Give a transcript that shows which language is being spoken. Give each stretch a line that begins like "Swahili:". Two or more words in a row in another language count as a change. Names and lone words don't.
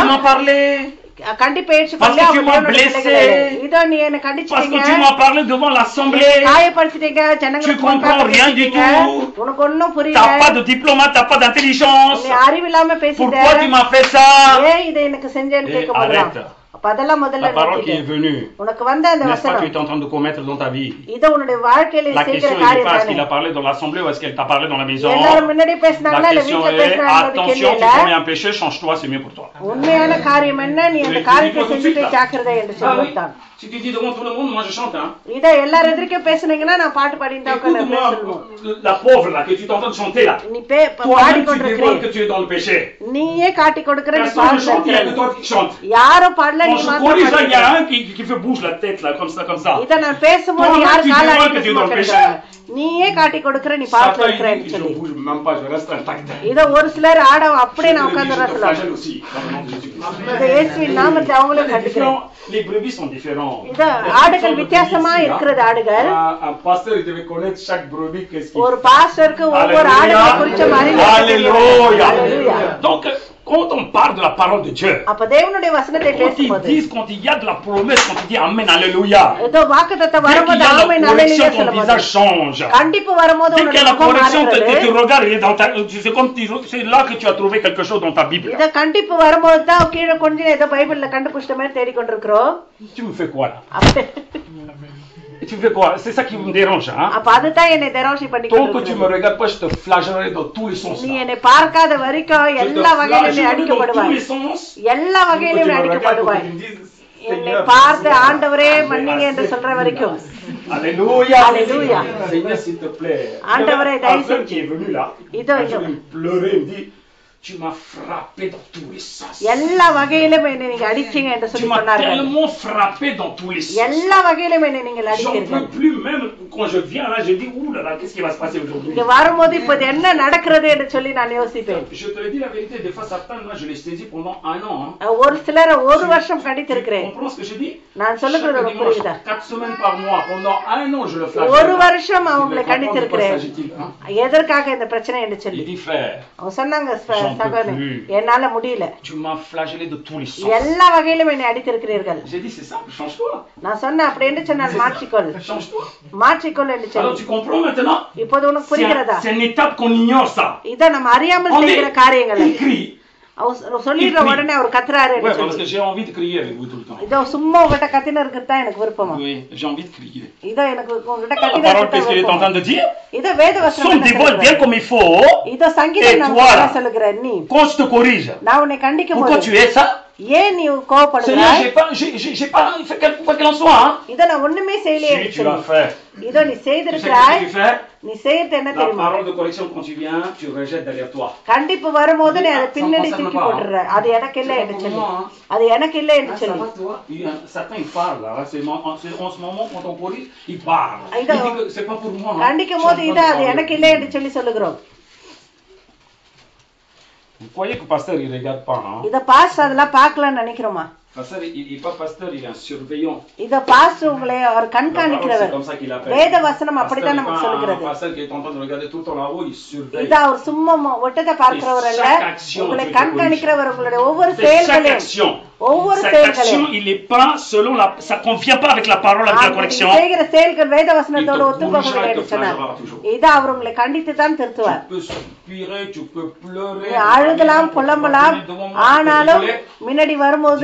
Tamil: ஏற்றுக்கொள்கிறீங்களோ,
French: m'as parlé.
Tamil: கண்டிப்பா
French: Parce
Tamil: ஏற்றுக்கொள்ள
French: que tu
Tamil: அவங்க
French: m'as
Tamil: தேவனுடைய
French: blessé.
Tamil: பிள்ளைகள். இதோ நீ என்ன
French: Parce
Tamil: கண்டிச்சிட்டீங்க,
French: que tu m'as parlé devant l'assemblée.
Tamil: காயப்படுத்திட்டீங்க,
French: Tu
Tamil: ஜனங்களுக்கு
French: comprends
Tamil: முன்பாக
French: rien du
Tamil: பேசிட்டீங்க.
French: tout.
Tamil: உனக்கு ஒண்ணும்
French: T'as
Tamil: புரியல,
French: pas de diplôme, t'as pas d'intelligence.
Tamil: நீ அறிவில்லாம பேசிட்ட,
French: Pourquoi tu m'as fait ça?
Tamil: ஏன் இதை எனக்கு செஞ்சேன்னு
French: Et
Tamil: கேட்கும் போதுதான்.
French: arrête.
Tamil: அப்ப அதெல்லாம் முதல்ல
French: La parole qui est
Tamil: நிறுத்திட்டு,
French: venue,
Tamil: உனக்கு வந்த அந்த
French: n'est-ce pas, tu
Tamil: வசனம்
French: es en train de commettre dans ta vie.
Tamil: இத உன்னுடைய வாழ்க்கையில
French: La
Tamil: செய்கிற
French: question n'est
Tamil: காரியம்
French: pas est-ce
Tamil: தானே.
French: qu'il a parlé dans l'assemblée ou est-ce qu'elle t'a parlé dans la maison.
Tamil: எல்லாரும் முன்னாடி பேசினாங்களா
French: La
Tamil: இல்ல
French: question
Tamil: வீட்டுல
French: est,
Tamil: பேசினாங்களா கேள்வி
French: attention, tu
Tamil: இல்ல.
French: commets un péché, change-toi, c'est mieux pour toi.
Tamil: உண்மையான காரியம் என்ன, நீ அந்த காரியத்தை செஞ்சுட்டு ஜாக்கிரதை என்று
French: Ah oui.
Tamil: சொல்லிவிட்டான்.
French: Si tu dis devant tout le monde, moi je chante. Hein.
Tamil: இத எல்லாரும் எதிர்க்க பேசுனீங்கன்னா நான் பாட்டு பாடிட்டு தான் உட்கார்ந்து சொல்லுவோம்.
French: Écoute-moi, la pauvre là que tu es en train de chanter là.
Tamil: நீ
French: Toi-même tu
Tamil: பாடிக்கொண்டிருக்கிறீ,
French: dévoiles que tu es dans le péché.
Tamil: நீயே காட்டி கொடுக்கிற, நீ
French: Personne ne chante, il y a que
Tamil: பாடுற.
French: toi qui chante.
Tamil: யாரும் பாடல,
French: Quand
Tamil: நீ
French: je
Tamil: மாத்திரம்
French: corrige là, il y a
Tamil: பாடுற.
French: un qui fait bouge la tête là, comme ça.
Tamil: இத நான் பேசும்போது
French: Toi-même,
Tamil: யாரும்
French: tu
Tamil: கால
French: dévoiles que tu es dans le péché.
Tamil: நீயே காட்டி கொடுக்கிற, நீ பாட்டு
French: Satan
Tamil: இருக்கிறேன்னு
French: il dit, je
Tamil: சொல்லி.
French: bouge même pas, je reste intact.
Tamil: இத ஒரு சிலர் ஆட அப்படியே நான்
French: Je te
Tamil: உட்கார்ந்து
French: flagelle
Tamil: சொல்லுவாங்க.
French: aussi, dans le nom de Jésus-Christ.
Tamil: இத இயேசுவின் நாமத்தை அவங்களே கண்டிக்கிறேன்.
French: Les brebis sont différents.
Tamil: இத ஆடுகள் வித்தியாசமா இருக்கிறது ஆடுகள்.
French: Un pasteur il devait connaître chaque brebis qu'est-ce qu'il
Tamil: ஒரு பாஸ்டருக்கு ஒவ்வொரு ஆடுகளை குறிச்ச
French: Alléluia. Donc quand on parle de la parole de Dieu,
Tamil: அப்ப தேவனுடைய வசனத்தை
French: quand ils
Tamil: பேசும்போது
French: disent, quand il y a de la promesse, quand il dit Amen, Alléluia,
Tamil: ஏதோ வாக்குத்தத்தம்
French: dès qu'il
Tamil: வரும்போது
French: y a
Tamil: ஆமென்
French: la correction,
Tamil: அல்லேலூயா
French: ton
Tamil: சொல்லும்போது
French: visage change.
Tamil: கண்டிப்பு வரும்போது
French: Dès qu'il y
Tamil: உன்னுடைய
French: a la
Tamil: முகம்
French: correction, tu
Tamil: மாறுகிறது.
French: regardes, il est dans ta, c'est comme c'est là que tu as trouvé quelque chose dans ta Bible.
Tamil: இத கண்டிப்பு வரும்போது தான் கீழே கொஞ்சம் ஏதோ பைபிள்ல கண்டுபிடிச்ச மாதிரி தேடிக்கொண்டிருக்கிறோம்.
French: Tu me fais quoi là?
Tamil: அப்ப
French: Tu me fais quoi? C'est ça qui me dérange, hein?
Tamil: அப்ப அதுதான் என்னை தெரோஷி பண்ணி
French: Tant que tu me regardes pas, je te flagellerai dans tous les sens.
Tamil: நீ
French: Là.
Tamil: என்னை பார்க்காத வரைக்கும்
French: Je te
Tamil: எல்லா வகையிலும் நீ
French: flagellerai dans tous
Tamil: அடிக்கப்படுவாய்,
French: les sens.
Tamil: எல்லா
French: Tant que tu
Tamil: வகையிலும்
French: me regardes,
Tamil: அடிக்கப்படுவாய்.
French: que tu me dises,
Tamil: என்னை
French: Seigneur,
Tamil: பார்த்து ஆண்டவரே மன்னிங்க என்று சொல்ற வரைக்கும்.
French: Alléluia. Alléluia. Seigneur, s'il te plaît.
Tamil: ஆண்டவரே,
French: Il y avait un frère qui est venu là.
Tamil: இதோ
French: Un
Tamil: இதோ
French: jour, il pleurait, il me dit, tu m'as frappé dans tous les sens.
Tamil: எல்லா வகையிலும் என்னை நீங்க அடிச்சீங்க என்று
French: Tu
Tamil: சொல்லி
French: m'as
Tamil: சொன்னார்கள்.
French: tellement frappé dans tous les sens.
Tamil: எல்லா வகையிலும் என்னை நீங்கள்
French: J'en
Tamil: அடித்தீர்கள்.
French: peux plus, même quand je viens là, je dis, ouh là là, qu'est-ce qui va se passer aujourd'hui?
Tamil: இங்க வரும்போது இப்ப இது என்ன நடக்கிறது என்று சொல்லி நான் யோசிப்பேன்.
French: Je te le dis la vérité, des fois Satan, moi je l'ai saisi pendant 1 an. Hein.
Tamil: ஒரு சிலரை ஒரு வருஷம்
French: Tu
Tamil: கண்டித்திருக்கிறேன்.
French: comprends ce que je dis?
Tamil: நான் சொல்லுகிறது
French: Chaque
Tamil: உனக்கு
French: dimanche,
Tamil: புரியுதா?
French: 4 semaines par mois, pendant 1 an, je le flagelle.
Tamil: ஒரு வருஷம் அவங்களை
French: Il comprend de quoi
Tamil: கண்டித்திருக்கிறேன்.
French: s'agit-il, hein?
Tamil: எதற்காக இந்த பிரச்சனை என்று சொல்லி
French: Il dit, frère,
Tamil: அவங்க சொன்னாங்க,
French: j'en
Tamil: சகோதரனே,
French: plus.
Tamil: என்னால முடியல,
French: Tu m'as flagellé de tous les sens.
Tamil: எல்லா வகையிலும் என்னை அடித்திருக்கிறீர்கள்.
French: J'ai dit, c'est simple, change-toi.
Tamil: நான் சொன்னேன், அப்படி என்று சொன்னால் மாற்றிக்கொள்,
French: Change-toi.
Tamil: மாற்றிக்கொள் என்று
French: Alors
Tamil: சொல்லி.
French: tu comprends maintenant?
Tamil: இப்போது உனக்கு புரிகிறதா?
French: C'est une étape qu'on ignore ça.
Tamil: இத நம்ம அறியாமல்
French: On
Tamil: செய்கிற
French: est
Tamil: காரியங்கள்.
French: écrit.
Tamil: அவர் சொல்லிடுற உடனே அவர் கத்துறாரு
French: Ouais,
Tamil: என்று
French: parce
Tamil: சொல்லி.
French: que j'ai envie de crier avec vous tout le temps.
Tamil: இதோ சும்மா உங்ககிட்ட கத்தின இருக்கிறது தான் எனக்கு விருப்பமா?
French: Oui, j'ai envie de crier.
Tamil: இதோ எனக்கு உங்ககிட்ட
French: La
Tamil: கத்தின
French: parole,
Tamil: இருக்கிறது
French: qu'est-ce qu'il est en
Tamil: விருப்பமா?
French: train de dire?
Tamil: இதோ வேத
French: Son
Tamil: வசனம்
French: dévoile bien comme il faut.
Tamil: இதோ சங்கீதம்
French: Et
Tamil: நமக்கு
French: toi,
Tamil: என்ன
French: là?
Tamil: சொல்லுகிற நீ?
French: Quand je te corrige,
Tamil: நான் உன்னை கண்டிக்கும்
French: pourquoi
Tamil: போது
French: tu es ça?
Tamil: ஏன் நீ
French: Seigneur,
Tamil: கோவப்படுகிறாய்?
French: j'ai pas fait quoi qu'il en soit. Hein?
Tamil: இத நான் ஒண்ணுமே செய்யலையே
French: Si
Tamil: என்று
French: tu l'as
Tamil: சொல்லி.
French: fait.
Tamil: இதோ நீ
French: Tu sais ce
Tamil: செய்திருக்கிறாய்,
French: que tu fais?
Tamil: நீ செய்யறது என்ன
French: La
Tamil: தெரியுமா?
French: parole de correction, quand tu viens, tu rejettes derrière toi.
Tamil: கண்டிப்பு வரும்போது நீ அதை
French: Ça
Tamil: பின்னாடி
French: me concerne
Tamil: தூக்கி
French: pas,
Tamil: போட்டுற. அது எனக்கு இல்லை என்று சொல்லி. அது எனக்கு இல்லை என்று
French: Ah, ça
Tamil: சொல்லி.
French: va, toi? Satan, il parle. Là. C'est en ce moment, quand on corrige, il parle. Ah, Il dit que c'est pas pour moi. Hein.
Tamil: கண்டிக்கும் போது இது அது எனக்கு இல்லை என்று சொல்லி சொல்லுகிறோம்.
French: Vous croyez que le pasteur, il ne regarde pas, hein?
Tamil: இத பாஸ்டர் அதெல்லாம் பார்க்கலன்னு நினைக்கிறோமா?
French: Pasteur, il n'est pas pasteur, il est un surveillant.
Tamil: இத பாஸ்டர் உங்களை அவர்
French: C'est
Tamil: கண்காணிக்கிறவர்.
French: comme ça qu'il appelle.
Tamil: வேத வசனம்
French: Pasteur
Tamil: அப்படித்தான்
French: n'est
Tamil: நமக்கு
French: pas un
Tamil: சொல்லுகிறது.
French: pasteur qui est en train de regarder tout le temps là-haut, il surveille.
Tamil: இது அவர் சும்மா ஒட்டத்தை பார்க்கிறவர் அல்ல, உங்களை கண்காணிக்கிறவர். உங்களுடைய ஒவ்வொரு
French: C'est chaque
Tamil: செயல்களையும்,
French: action.
Tamil: ஒவ்வொரு
French: Cette action,
Tamil: செயல்களையும்,
French: il n'est pas selon la. Ça ne convient pas avec la parole, avec la
Tamil: நீங்க
French: correction.
Tamil: செய்கிற செயல்கள் வேத வசனத்தோடு
French: Il te
Tamil: ஒத்துப்போகவில்லை
French: corrigera,
Tamil: என்று
French: il te
Tamil: சொன்னார்.
French: flagellera toujours.
Tamil: இது அவர் உங்களை கண்டித்து தான் திருத்துவார்.
French: Tu peux soupirer, tu peux pleurer.
Tamil: நீ அழுகலாம், புலம்பலாம், ஆனாலும் முன்னாடி வரும்போது